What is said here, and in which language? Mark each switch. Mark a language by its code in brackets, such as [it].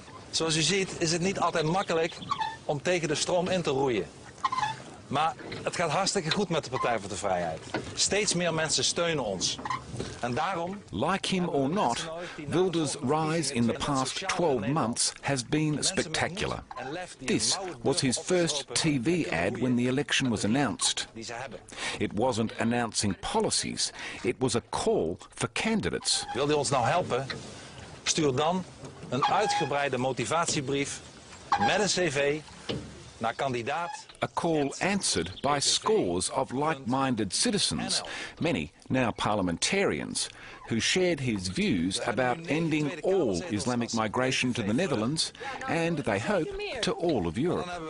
[nl] Zoals u ziet is het niet altijd makkelijk om tegen de stroom in te roeien. Maar het gaat hartstikke goed met de Partij voor de Vrijheid. Steeds meer mensen steunen ons. En daarom... [en] Like him or not, Wilders' rise in the past 12 months has been spectacular. This was his first TV ad when the election was announced. It wasn't announcing policies, it was a call for candidates. [nl] Wil u ons nou helpen? Stuur dan een uitgebreide motivatiebrief met een cv naar kandidaat. [en] A call answered by scores of like-minded citizens, many now parliamentarians, who shared his views about ending all Islamic migration to the Netherlands and, they hope, to all of Europe.